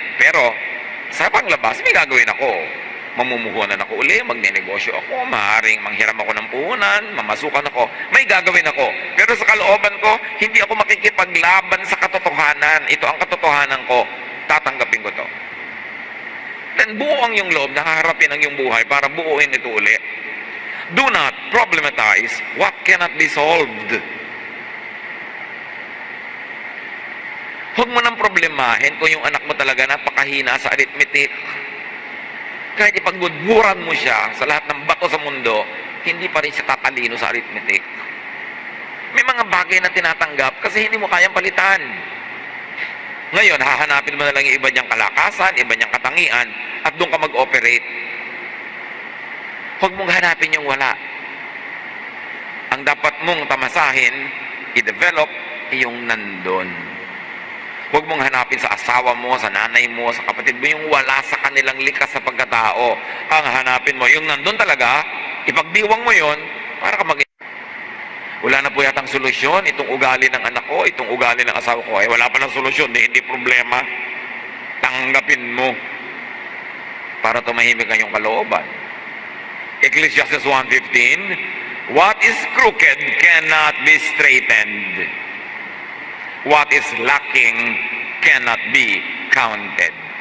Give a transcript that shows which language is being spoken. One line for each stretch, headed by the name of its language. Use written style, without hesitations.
Filipino: Pero, sa panglabas, may gagawin ako. Mamumuhunan ako uli, magnenegosyo ako, maaaring manghiram ako ng puhunan, mamasukan ako, may gagawin ako. Pero sa kalooban ko, hindi ako makikipaglaban sa katotohanan. Ito ang katotohanan ko, tatanggapin ko to. Then buo ang iyong loob, nakaharapin ang iyong buhay para buuin ito uli.
English: Do not problematize what cannot be solved.
Filipino: Huwag mo nang problemahin kung yung anak mo talaga napakahina sa arithmetic. Kahit ipagmudmuran mo siya sa lahat ng bato sa mundo, hindi pa rin siya tatalino sa arithmetic. May mga bagay na tinatanggap kasi hindi mo kayang palitan. Ngayon, hahanapin mo na lang yung iba niyang kalakasan, iba niyang katangian, at doon ka mag-operate. Huwag mong hanapin yung wala. Ang dapat mong tamasahin, i-develop, yung nandun. Huwag mong hanapin sa asawa mo, sa nanay mo, sa kapatid mo, yung wala sa kanilang likas sa pagkatao. Ang hanapin mo, yung nandun talaga, ipagdiwang mo yon para ka mag- Wala na po yatang solusyon, itong ugali ng anak ko, itong ugali ng asawa ko, wala pa ng solusyon, hindi problema. Tanggapin mo para tumahimik ang iyong kalooban.
English: Ecclesiastes 1:15, what is crooked cannot be straightened. What is lacking cannot be counted.